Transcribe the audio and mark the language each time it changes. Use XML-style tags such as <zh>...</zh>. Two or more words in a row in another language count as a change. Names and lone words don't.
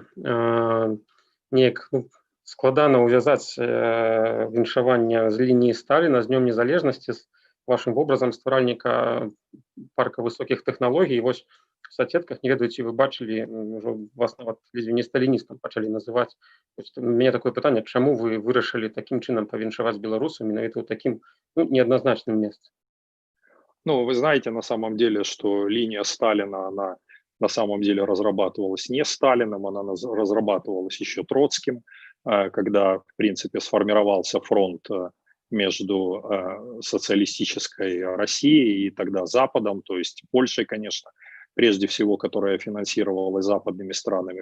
<be>Неяк складана ўвязаць віншаванне з лініі Сталіна з Днём Незалежнасці з вашым вобразам стваральніка парка высокіх тэхналогій. Вось</be> <ru>в соцсетках,</ru> <be>не ведаю, ці вы бачылі, вас нават не сталіністам пачалі называць. У мяне такое пытанне, чаму вы вырашылі такім чынам павіншаваць беларусаў менавіта ў такім неадназначным месцы? Ну,</be> <ru>вы знаете, на самом деле, что линия Сталина, она на самом деле разрабатывалась не Сталиным, она разрабатывалась еще Троцким, когда, в принципе, сформировался фронт между социалистической Россией и тогда Западом, то есть Польшей, конечно, прежде всего, которая финансировалась западными странами.</ru>